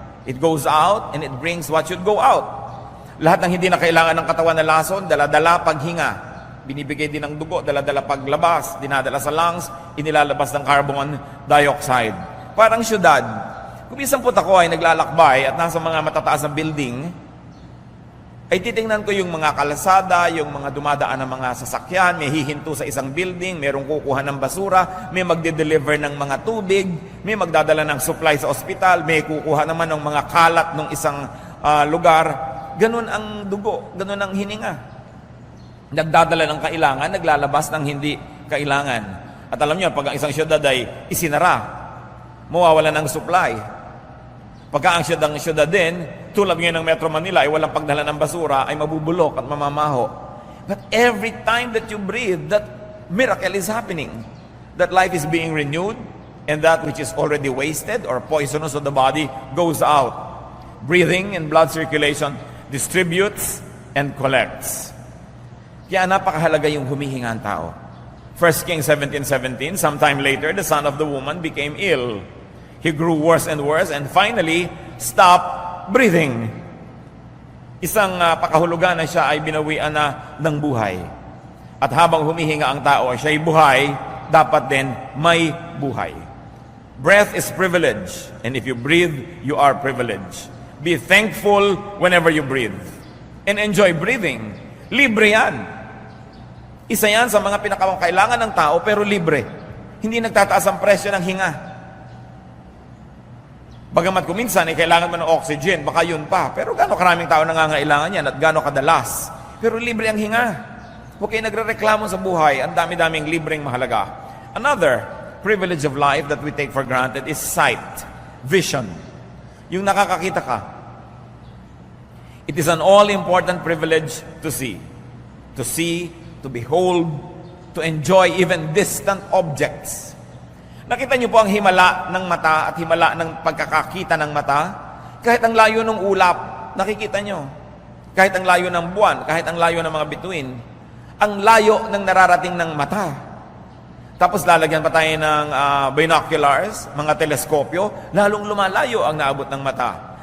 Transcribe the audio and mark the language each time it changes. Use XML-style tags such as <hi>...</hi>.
<en>It goes out and it brings what should go out.</en> <tl>Lahat ng hindi na kailangan ng katawan na lason, dala-dala paghinga. Binibigay din ng dugo, dala-dala paglabas, dinadala sa lungs, inilalabas ng carbon dioxide. Parang syudad. Kung minsan po ako ay naglalakbay at nasa mga matataas na building, ay titingnan ko yung mga kalsada, yung mga dumadaan ng mga sasakyan, may hihinto sa isang building, merong kukuha ng basura, may magde-deliver ng mga tubig, may magdadala ng supply sa ospital, may kukuha naman ng mga kalat ng isang lugar. Ganun ang dugo, ganun ang hininga. Nagdadala ng kailangan, naglalabas ng hindi kailangan. At alam niyo, pag ang isang syudad ay isinara, mawawala ng supply. Pagka ang syudad din, tulad ngayon ng Metro Manila ay walang pagdala ng basura, ay mabubulok at mamamaho.</tl> <en>But every time that you breathe, that miracle is happening. That life is being renewed, and that which is already wasted or poisonous of the body goes out. Breathing and blood circulation distributes and collects.</en> <tl>Kaya napakahalaga yung humihinga ang tao.</tl> <en>1 Kings 17:17, sometime later, the son of the woman became ill. He grew worse and worse and finally stopped breathing.</en> <tl>Isang pakahulugan na siya ay binawian na ng buhay. At habang humihinga ang tao, siya ay buhay, dapat din may buhay.</tl> <en>Breath is privilege, and if you breathe, you are privileged. Be thankful whenever you breathe. And enjoy breathing.</en> <tl>Libre yan. Isa yan sa mga pinakakailangan ng tao, pero libre. Hindi nagtataas ang presyo ng hinga. Bagamat kung minsan ay kailangan mo ng oxygen, baka yun pa. Pero gano'ng karaming tao nangangailangan yan at gano'ng kadalas. Pero libre ang hinga. Huwag kayo nagre-reklamo sa buhay. Ang dami-daming libreng mahalaga.</tl> <en>Another privilege of life that we take for granted is sight, vision.</en> <tl>Yung nakakakita ka.</tl> <en>It is an all-important privilege to see. To see, to behold, to enjoy even distant objects.</en> <tl>Nakita niyo po ang himala ng mata at himala ng pagkakakita ng mata? Kahit ang layo ng ulap, nakikita niyo. Kahit ang layo ng buwan, kahit ang layo ng mga bituin, ang layo ng nararating ng mata. Tapos lalagyan pa tayo ng binoculars, mga teleskopyo, lalong lumalayo ang naabot ng mata.</tl>